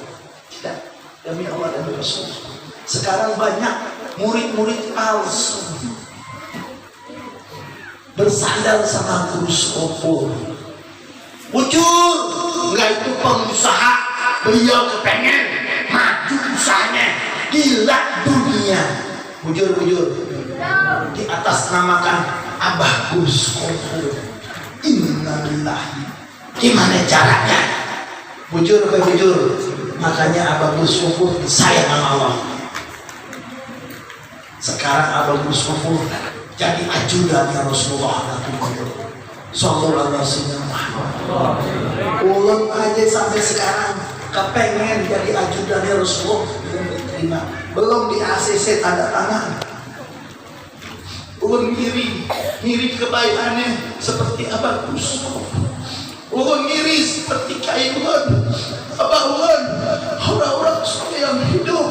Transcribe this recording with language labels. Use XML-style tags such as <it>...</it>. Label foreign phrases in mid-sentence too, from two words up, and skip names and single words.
<id>Tidak, demi Allah dan Rasul. Sekarang banyak murid-murid palsu bersandar sama Gus Kopur. Muncul, enggak itu pengusaha. Beliau kepengen maju usahanya, gila dunia. Bujur-bujur di atas namakan Abah Gus Kopur. Innalillahi. Gimana caranya? Bujur ke bujur. Makanya Abah Gus Kopur sayang sama Allah. Sekarang Abah Gus Kopur jadi ajudannya Rasulullah.</id> <ar>صلى الله عليه وسلم.</ar> <id>Ulun aja sampai sekarang kepengen jadi ajudannya Rasulullah, belum diterima, belum di ACC tanda tangan. Ulun ngiri kebaikannya seperti Abah Gus. Ulun ngiri seperti Kaiulun, Abah Ulun, orang-orang soleh yang hidup.</id>